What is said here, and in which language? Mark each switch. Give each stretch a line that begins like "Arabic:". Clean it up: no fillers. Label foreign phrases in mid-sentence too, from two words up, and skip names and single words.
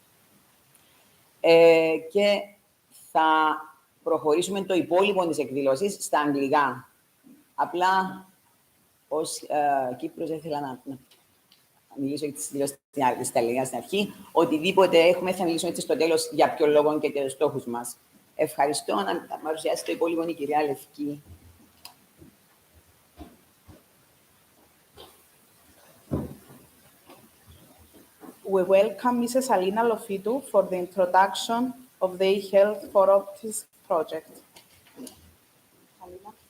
Greek: Και θα προχωρήσουμε το υπόλοιπο της εκδήλωσης στα αγγλικά. Απλά, ως Κύπρος, ήθελα να μιλήσω για τις δηλώσεις στα ελληνικά στην αρχή. Οτιδήποτε έχουμε, θα μιλήσουμε έτσι στο τέλος για ποιο λόγο και για τους στόχους μας. Ευχαριστώ. Να παρουσιάσει το υπόλοιπο η κυρία Λευκή.
English: We welcome Mrs. Alina Lofitou for the introduction of the ehealth4Autism project. Alina.